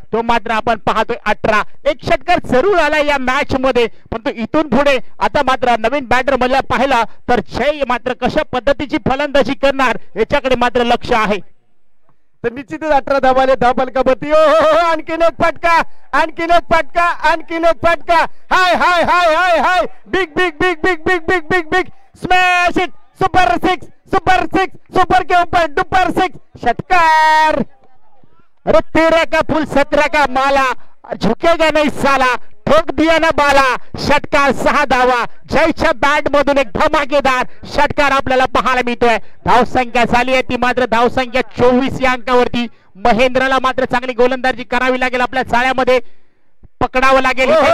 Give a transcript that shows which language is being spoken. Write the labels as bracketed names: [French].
[Marathi] तो मात्र आपण पाहतोय 18. एक षटकार जरूर आलाय या मॅच मध्ये, पण तो इथून पुढे आता मात्र नवीन बॅटर मला पाहिला तर जय मात्र कशा पद्धतीची फलंदाजी करणार याच्याकडे मात्र लक्ष आहे. तर निश्चितच 18 धावाले धावफलकावरती. आणखीन एक फटका, आणखीन एक फटका, आणखीन एक फटका. हाय हाय हाय हाय हाय. [English] Big big big big big big big big smash it. Super six, super six, [Hindi] super के ऊपर डुपर सिक्स. [Marathi] षटकार. [Hindi] अरे 13 का फुल 17 का माला, झुकेगा नहीं साला, ठोक दिया ना बाला. [Marathi] षटकार 6 धावा. जयच्या बॅट मधून एक धमाकेदार षटकार आपल्याला पाहायला मिळतोय. धावसंख्या झाली आहे ती मात्र धावसंख्या 24 या अंकावरती. महेंद्रला मात्र चांगली गोलंदाजी करावी लागेल, आपल्या जाळ्यामध्ये पकडावं लागेल.